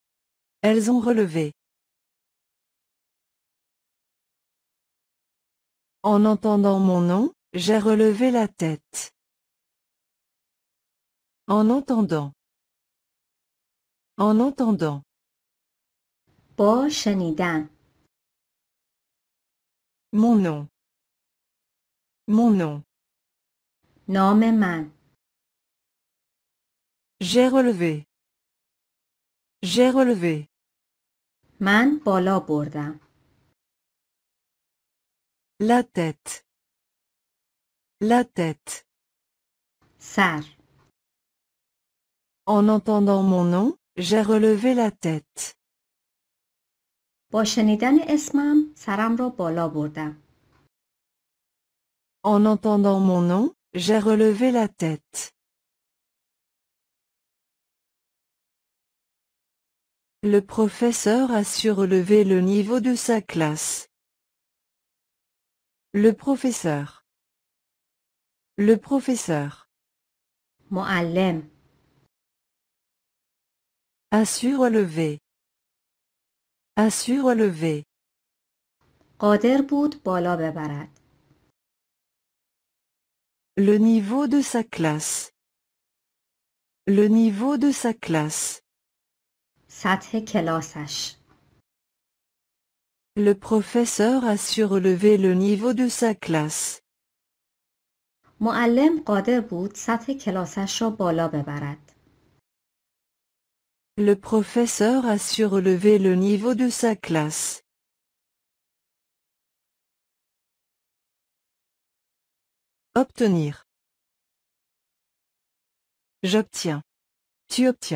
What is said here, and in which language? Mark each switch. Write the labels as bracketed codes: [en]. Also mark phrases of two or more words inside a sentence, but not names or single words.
[fr] Elles ont relevé. En entendant mon nom, j'ai relevé la tête. En entendant. En entendant. [fa] با شنیدن. [fr] Mon nom. Mon nom. [fa] نام من. [fr] J'ai relevé. J'ai relevé. [fa] من بالا بردم. [fr] La tête. La tête. [fa] سر. [fr] En entendant mon nom, j'ai relevé la tête. [fa] با شنیدن اسمم سرم را بالا بردم. [fr] En entendant mon nom, j'ai relevé la tête. Le professeur a su relever le niveau de sa classe. Le professeur. Le professeur. [fa] معلم. [fr] A su relever. A su relever. [fa] قادر بود بالا ببرد. [fr] Le niveau de sa classe. Le niveau de sa classe. [fa] سطح کلاسش. [fr] Le professeur a su relever le niveau de sa classe. [fa] معلم قادر بود سطح کلاسش را بالا ببرد. [fr] Le professeur a su relever le niveau de sa classe. Obtenir. J'obtiens. Tu obtiens.